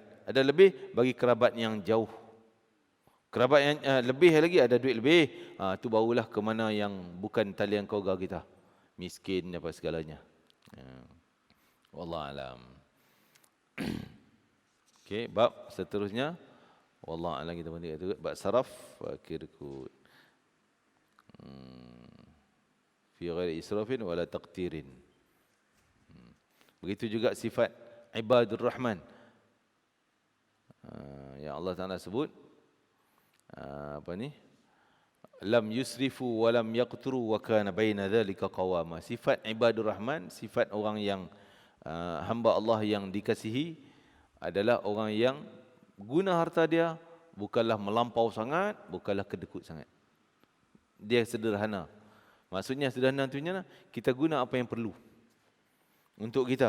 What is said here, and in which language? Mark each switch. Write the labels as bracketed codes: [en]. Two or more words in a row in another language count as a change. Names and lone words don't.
[ms] Ada lebih, bagi kerabat yang jauh. Kerabat yang lebih lagi, ada duit lebih, tu barulah ke mana yang bukan talian keluarga kita, miskin apa segalanya. [ar] والله أعلم. [ms] Okey, bab seterusnya, [ar] والله أعلم, [ms] kita berhenti kat bab saraf fakir kut. [ar] في غير إسراف ولا تقتير. [ms] Begitu juga sifat [ar] عباد الرحمن. [ms] Yang Allah Taala sebut, [ar] لم يسرفوا ولم يقتروا وكان بين ذلك قواما. [ms] Sifat [ar] عباد الرحمن, [ms] sifat orang yang hamba Allah yang dikasihi adalah orang yang guna harta dia bukanlah melampau sangat, bukanlah kedekut sangat. Dia sederhana. Maksudnya sederhana tu kita guna apa yang perlu untuk kita.